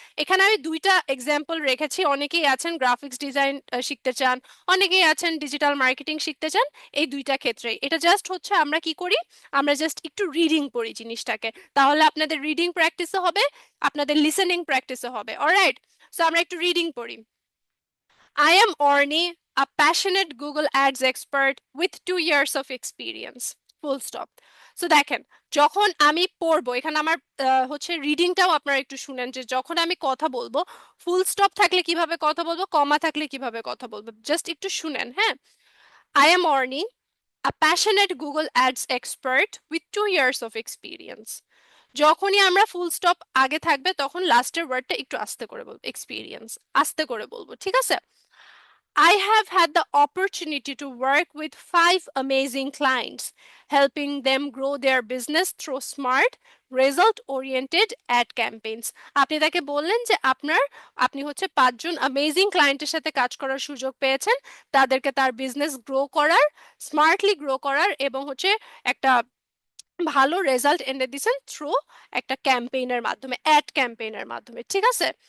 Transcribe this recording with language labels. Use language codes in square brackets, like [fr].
[bn] এখানে আমি দুইটা এক্সাম্পল রেখেছি। অনেকেই আছেন গ্রাফিক্স ডিজাইন শিখতে চান, অনেকেই আছেন ডিজিটাল মার্কেটিং শিখতে চান। এই দুইটা ক্ষেত্রে এটা জাস্ট হচ্ছে আমরা কি করি, আমরা জাস্ট একটু রিডিং পড়ি জিনিসটাকে, তাহলে আপনাদের রিডিং প্র্যাকটিসও হবে, আপনাদের লিসেনিং প্র্যাকটিসও হবে। অলরাইট, সো আমরা একটু রিডিং পড়ি। [en] I am Orni, a passionate Google Ads expert with 2 years of experience. Full stop. [bn] So দেখেন, যখন আমি পড়বো এখানে আমার হচ্ছে রিডিংটাও আপনারা একটু শুনেন, যে যখন আমি কথা বলবো ফুল স্টপ থাকলে কিভাবে কথা বলবো, কমা থাকলে কিভাবে কথা বলবো, জাস্ট একটু শুনেন, হ্যাঁ। [en] I am Orni, a passionate Google Ads expert with 2 years of experience. [bn] যখনই আমরা ফুল স্টপ আগে থাকবে তখন লাস্টের ওয়ার্ডটা একটু আস্তে করে বলবো, এক্সপিরিয়েন্স আস্তে করে বলবো, ঠিক আছে। [en] I have had the opportunity to work with 5 amazing clients, helping them grow their business through smart, result-oriented ad campaigns. [bn] আপনি তাকে বললেন যে আপনি হচ্ছে 5জন অ্যামেজিং ক্লায়েন্টের সাথে কাজ করার সুযোগ পেয়েছেন, তাদেরকে তার বিজনেস গ্রো করার, স্মার্টলি গ্রো করার এবং হচ্ছে একটা ভালো রেজাল্ট এনে দিয়েছেন থ্রু একটা ক্যাম্পেইনের মাধ্যমে, অ্যাড ক্যাম্পেইনের মাধ্যমে, ঠিক আছে।